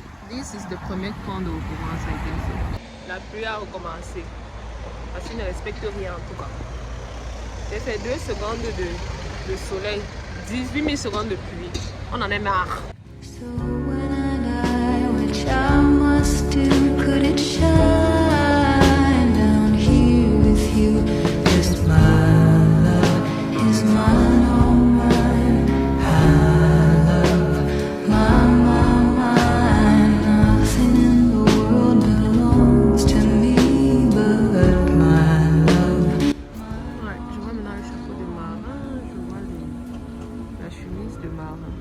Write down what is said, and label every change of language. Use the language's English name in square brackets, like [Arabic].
[English] This is the [French] premier camp d'eau commence à être. La pluie a recommencé. Parce qu'il ne respecte rien en tout cas. J'ai fait 2 secondes de soleil, 18 000 secondes de pluie. On en est marre. [English] So when I die, which I must do, could it shine down here with you? Just my love is mine, all mine. I love mine. Nothing in the world belongs to me but my love. [French] Ouais, je vois maintenant le chapeau de marin, je vois la chemise de marin.